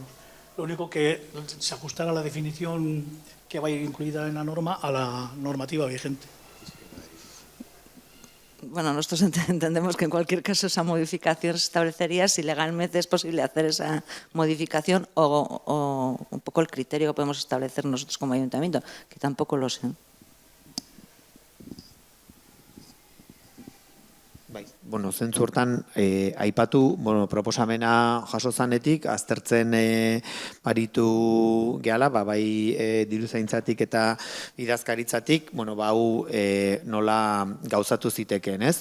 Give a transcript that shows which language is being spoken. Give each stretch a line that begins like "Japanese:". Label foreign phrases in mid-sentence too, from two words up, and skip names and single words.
Spanish: Lo único que se ajustara la definición que vaya incluida en la norma a la normativa vigente. Bueno, nosotros entendemos que en cualquier caso esa modificación se establecería si legalmente es posible hacer esa modificación o un poco el criterio que podemos establecer nosotros como ayuntamiento, que tampoco lo sé.
Basque: Bai, bueno, zentzu hortan aipatu, proposamena jaso zanetik, aztertzen aritu gehala, bai diruzaintzatik eta idazkaritzatik, hau nola gauzatu zitekeen, ez?